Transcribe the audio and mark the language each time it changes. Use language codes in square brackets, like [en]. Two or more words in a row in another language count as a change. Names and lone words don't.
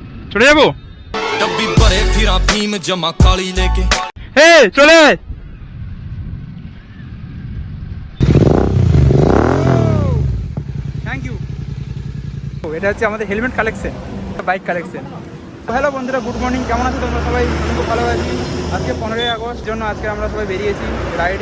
[bn] চলে যাবো। डब्बी भरे फिरा भीम जमा काली लेके হে চলে আয়। [en] thank you. [bn] এটা হচ্ছে আমাদের হেলমেট কালেকশন, বাইক কালেকশন। হ্যালো বন্ধুরা, [en] good morning. [bn] কেমন আছো তোমরা সবাই? আমি খুব ভালো আছি। আজকে 15ই আগস্ট জন্য আজকে আমরা সবাই বেরিয়েছি রাইডে।